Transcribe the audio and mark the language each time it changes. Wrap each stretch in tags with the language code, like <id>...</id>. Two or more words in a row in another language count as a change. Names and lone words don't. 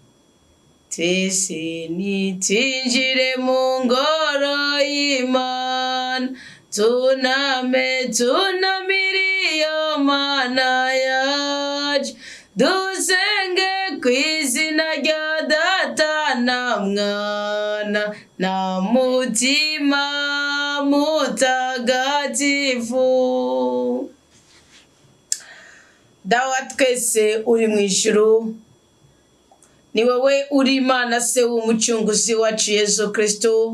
<rn>Twese nitinjire mu ngoro y'Imana, tunamire iyo mana yacu, dusenge kw'izina rya Data na Mwana na Mutima Mutagatifu. Dawa twese uri mu ijuru, ni wowe uri Imana se w'umucunguzi wacu Yesu Kristo.</rn>